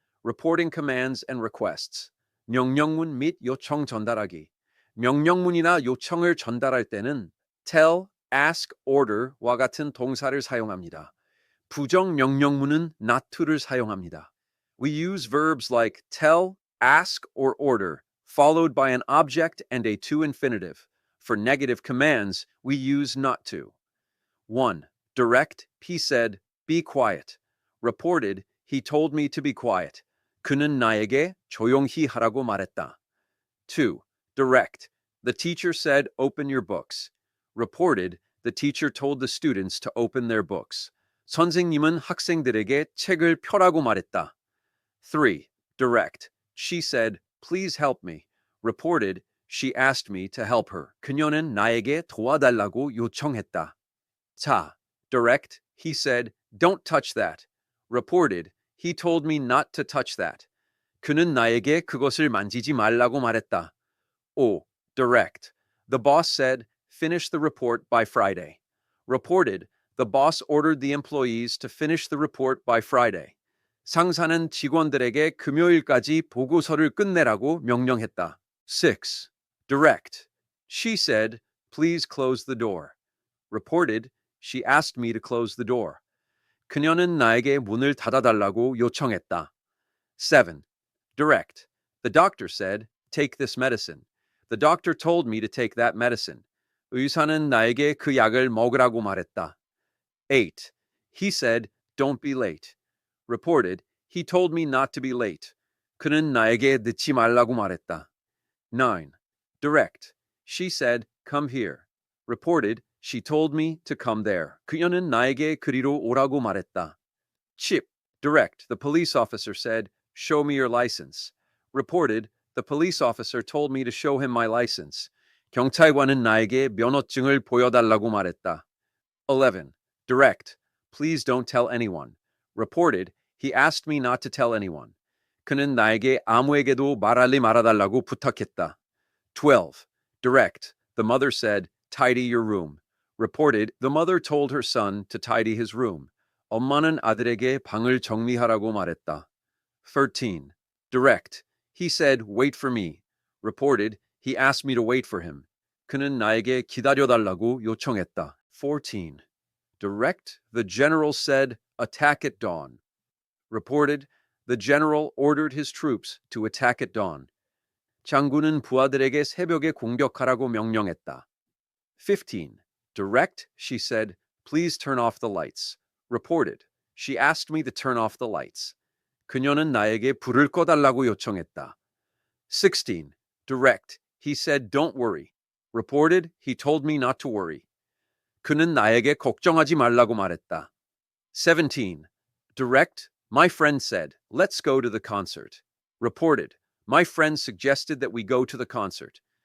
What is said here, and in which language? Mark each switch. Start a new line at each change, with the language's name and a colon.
English: Reporting commands and requests.
Korean: 명령문 및 요청 전달하기. 명령문이나 요청을 전달할 때는 tell, ask, order와 같은 동사를 사용합니다. 부정 명령문은 not to를 사용합니다.
English: We use verbs like tell, ask, or order, followed by an object and a to infinitive. For negative commands, we use not to. 1. Direct, he said, be quiet. Reported, he told me to be quiet.
Korean: 그는 나에게 조용히 하라고 말했다.
English: 2. Direct, the teacher said, open your books. Reported, the teacher told the students to open their books.
Korean: 선생님은 학생들에게 책을 펴라고 말했다.
English: 3. Direct, she said, please help me. Reported, she asked me to help her.
Korean: 그녀는 나에게 도와달라고 요청했다.
English: 4. Direct, he said, don't touch that. Reported, he told me not to touch that.
Korean: 그는 나에게 그것을 만지지 말라고 말했다.
English: 5. Direct, the boss said, finish the report by Friday. Reported, the boss ordered the employees to finish the report by Friday.
Korean: 상사는 직원들에게 금요일까지 보고서를 끝내라고 명령했다.
English: 6. Direct, she said, please close the door. Reported, she asked me to close the door.
Korean: 그녀는 나에게 문을 닫아달라고 요청했다.
English: 7. Direct, the doctor said, take this medicine. The doctor told me to take that medicine.
Korean: 의사는 나에게 그 약을 먹으라고 말했다.
English: 8. He said, don't be late. Reported, he told me not to be late.
Korean: 그는 나에게 늦지 말라고 말했다.
English: 9. Direct, she said, come here. Reported, she told me to come there.
Korean: 그녀는 나에게 그리로 오라고 말했다.
English: 10. Direct, the police officer said, show me your license. Reported, the police officer told me to show him my license.
Korean: 경찰관은 나에게 면허증을 보여달라고 말했다.
English: 11. Direct, please don't tell anyone. Reported, he asked me not to tell anyone.
Korean: 그는 나에게 아무에게도 말하지 말아달라고 부탁했다.
English: 12. Direct, the mother said, tidy your room. Reported, the mother told her son to tidy his room.
Korean: 엄마는 아들에게 방을 정리하라고 말했다.
English: 13. Direct, he said, wait for me. Reported, he asked me to wait for him.
Korean: 그는 나에게 기다려달라고 요청했다.
English: 14. Direct, the general said, attack at dawn. Reported, the general ordered his troops to attack at dawn.
Korean: 장군은 부하들에게 새벽에 공격하라고 명령했다.
English: 15. Direct, she said, please turn off the lights. Reported, she asked me to turn off the lights.
Korean: 그녀는 나에게 불을 꺼달라고 요청했다.
English: 16. Direct, he said, don't worry. Reported, he told me not to worry.
Korean: 그는 나에게 걱정하지 말라고 말했다.
English: 17. Direct, my friend said, let's go to the concert. Reported, my friend suggested that we go to the concert.